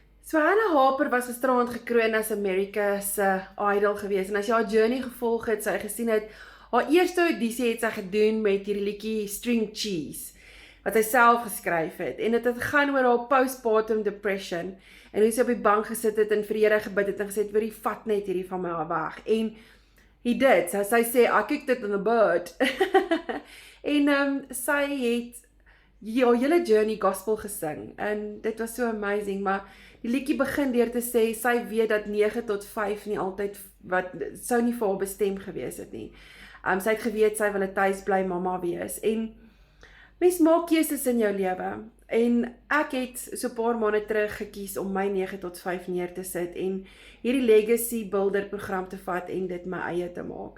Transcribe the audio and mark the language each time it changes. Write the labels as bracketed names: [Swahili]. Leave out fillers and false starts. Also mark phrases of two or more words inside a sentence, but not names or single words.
[Afrikaans] So Hannah Harper was gisterand gekroon as America's Idol gewees en as jy haar journey gevolg het, sy gesien het, haar eerste audisie het sy gedoen met hierdie liedjie String Cheese, wat sy self geskryf het, en dit het gaan oor haar [English] postpartum depression, [Afrikaans] en hoe sy op die bank gesit het en vir die Here gebid het en gesê het, "Wie vat net hierdie van my af weg," en [English] he did, [Afrikaans] so sy sê, [English] "I kicked it in a bird," [Afrikaans] en sy het haar hele journey gospel gesing, en dit was so amazing, maar die liedjie begin deur te sê, sy weet dat 9 tot 5 nie altyd, sou nie vir haar bestem gewees het nie. Sy het geweet, sy wil 'n tuisbly mamma wees, en mens maak keuses in jou lewe, en ek het so 'n paar maande terug gekies om my 9 tot 5 neer te sit, en hierdie Legacy Builder program te vat, en dit my eie te maak.